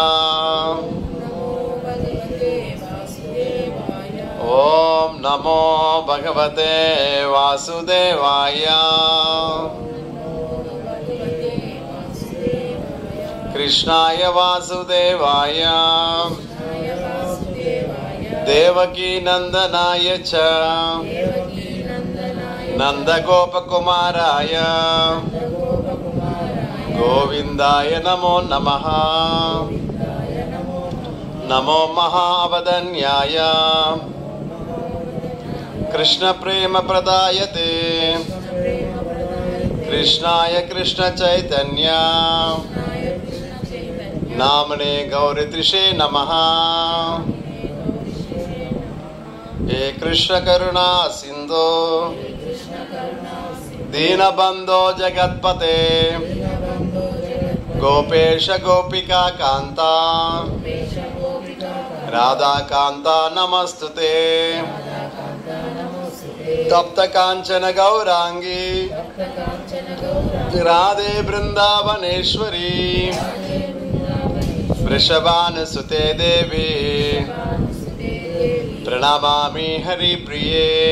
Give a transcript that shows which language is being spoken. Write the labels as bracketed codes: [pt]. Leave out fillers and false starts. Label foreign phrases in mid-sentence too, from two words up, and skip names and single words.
[sa] ఓం నమో భగవతే వాసుదేవాయ. కృష్ణాయ వాసుదేవాయ దేవకీ నందనాయ చ నందగోపకుమారాయ గోవిందాయ నమో నమః. నమో మహావదన్యాయ కృష్ణ ప్రేమ ప్రదాయతే కృష్ణాయ కృష్ణ చైతన్య నామనే గౌరిత్రిషే నమః. हे कृष्ण करुणा सिंधो दीनबंधो जगत्पते गोपेश गोपिका कांता राधा कांता नमस्तुते. तप्त कांचन गौरांगी राधे वृंदावनेश्वरी वृषभानुसुते देवी प्रणमामि हरिप्रिये.